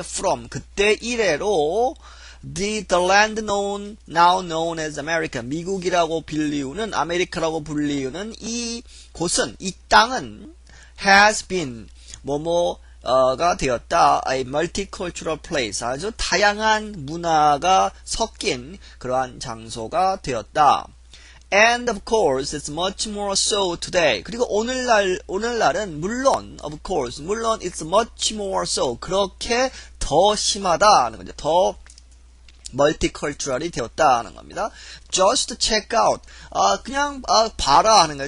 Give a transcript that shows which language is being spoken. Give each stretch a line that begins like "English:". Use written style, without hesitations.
Korean: From, 그때 이래로
English: the land known, now known as America,
Korean: 미국이라고 불리우는, 아메리카라고 불리우는 이 곳은, 이 땅은
English: has been,
Korean: 가 되었다.
English: A multicultural place,
Korean: 아주 다양한 문화가 섞인 그러한 장소가 되었다.
English: And of course, it's much more so today.
Korean: 그리고 오늘날은 물론,
English: of course,
Korean: 물론
English: it's much more so,
Korean: 그렇게 더 심하다 하는 거죠. 더 멀티컬처럴이 되었다 는 겁니다.
English: Just check out,
Korean: 그냥 봐라 하는 거예요.